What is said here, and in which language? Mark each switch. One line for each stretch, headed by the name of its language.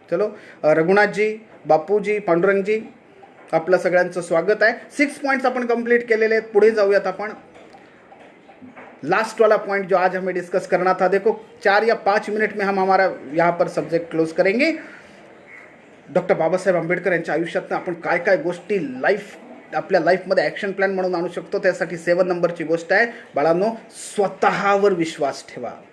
Marathi: चलो रघुनाथ जी, बापूजी, पांडुरंगजी, आपलं सगळ्यांचं स्वागत आहे. 6 पॉइंट्स आपण कंप्लीट केलेले आहेत. पुढे जाऊयात आपण.
Hindi: लास्ट वाला पॉइंट जो आज हमें डिस्कस करना था, देखो 4 या 5 मिनट में हम हमारा यहाँ पर सब्जेक्ट क्लोज करेंगे.
Marathi: डॉक्टर बाबासाहेब आंबेडकर यांच्या आयुष्यातनं आपण काय काय गोष्टी आपल्या लाईफमध्ये ॲक्शन प्लॅन म्हणून आणू शकतो, त्यासाठी 7 नंबरची गोष्ट आहे बाळांनो, स्वतःवर विश्वास ठेवा.